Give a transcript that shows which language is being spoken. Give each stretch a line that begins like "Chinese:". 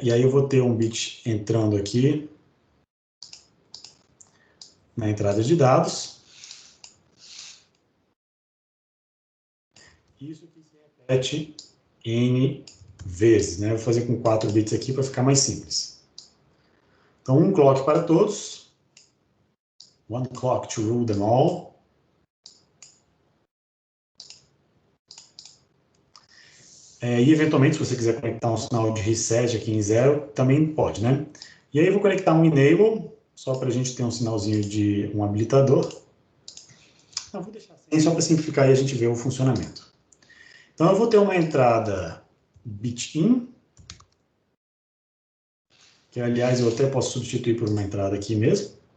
Portuguese: E aí eu vou ter um bit entrando aqui na entrada de dados. Isso aqui se repete N vezes, né? Eu vou fazer com 4 bits aqui para ficar mais simples. Então, um clock para todos.
English: One clock to rule them all.
Portuguese: E, eventualmente, se você quiser conectar um sinal de reset aqui em 0, também pode, né? E aí eu vou conectar um enable, só para a gente ter um sinalzinho de um habilitador. Eu vou deixar assim, só para simplificar e a gente ver o funcionamento. Então, eu vou ter uma entrada bit in, que, aliás, eu até posso substituir por uma entrada aqui mesmo.